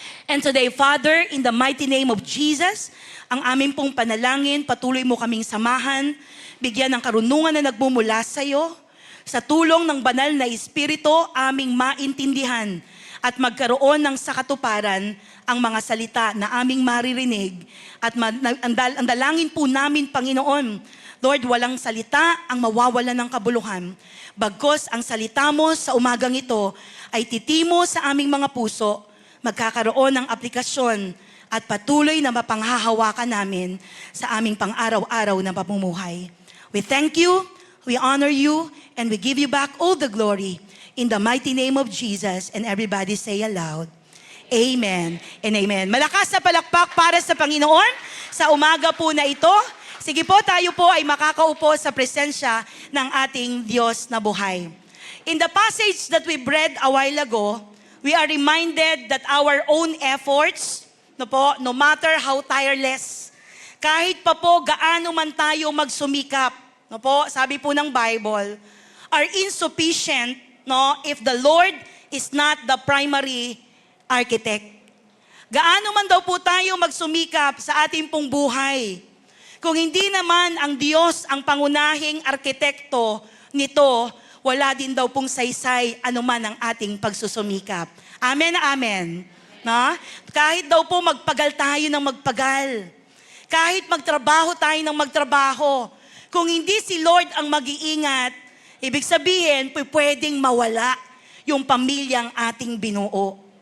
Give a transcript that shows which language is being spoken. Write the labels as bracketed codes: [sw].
[en] And today, Father, in the mighty name of Jesus, [tl] ang aming pong panalangin, patuloy mo kaming samahan, bigyan ng karunungan na nagmumula sa iyo, sa tulong ng banal na Espiritu, aming maintindihan at magkaroon ng sakatuparan ang mga salita na aming maririnig at ang dalangin po namin, Panginoon, Lord, walang salita ang mawawalan ng kabuluhan. Bagkos ang salita mo sa umagang ito ay titimo sa aming mga puso, magkakaroon ng aplikasyon at patuloy na mapanghahawakan namin sa aming pang-araw-araw na pamumuhay. [en] We thank you, we honor you, and we give you back all the glory in the mighty name of Jesus. And everybody say aloud, Amen and Amen. [tl] Malakas na palakpak para sa Panginoon sa umaga po na ito. Sige po, tayo po ay makakaupo sa presensya ng ating Diyos na buhay. [en] In the passage that we read a while ago, we are reminded that our own efforts, no matter how tireless, [tl] kahit pa po gaano man tayo magsumikap, sabi po ng Bible, [en] are insufficient if the Lord is not the primary architect. [tl] Gaano man daw po tayo magsumikap sa ating pong buhay, kung hindi naman ang Diyos ang pangunahing arkitekto nito, wala din daw pong saysay anuman ang ating pagsusumikap. Amen na amen. No? Kahit daw po magpagal tayo ng magpagal, kahit magtrabaho tayo ng magtrabaho, kung hindi si Lord ang mag-iingat, ibig sabihin, pwedeng mawala yung pamilyang ating binuo.